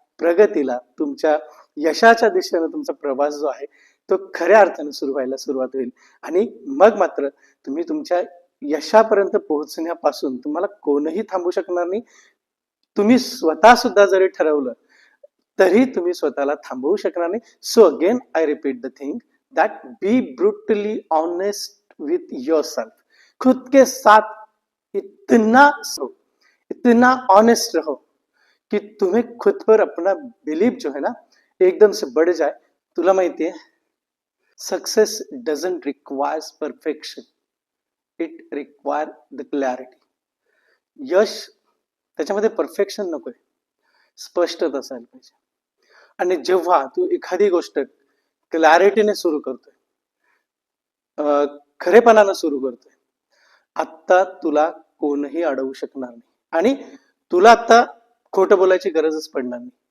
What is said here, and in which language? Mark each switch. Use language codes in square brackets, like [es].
[mr] प्रगतीला, तुमच्या यशाच्या दिशेने तुमचा प्रवास जो आहे तो खऱ्या अर्थाने सुरू व्हायला सुरुवात होईल. आणि मग मात्र तुम्ही तुमच्या यशापर्यंत पोहोचण्यापासून तुम्हाला कोणीही थांबू शकणार नाही. तुम्ही स्वतः सुद्धा जरी ठरवलं तरी तुम्ही स्वतःला थांबवू शकणार नाही. [en] So again I repeat the thing that be brutally honest with yourself. [hi] खुद के साथ इतना ऑनेस्ट रहो कि तुम्हें खुद पर अपना बिलीव जो है ना एकदम से बढ़ जाए. [mr] तुला माहिती आहे, [en] Success doesn't requires perfection, it require the clarity. [mr] यश त्याच्यामध्ये परफेक्शन नकोय, स्पष्टता असायला पाहिजे. आणि जेव्हा तू एखादी गोष्ट क्लॅरिटीने सुरू करतोय, खरेपणानं सुरू करतोय, आता तुला कोणही अडवू शकणार नाही आणि तुला आता खोटं बोलायची गरजच पडणार नाही.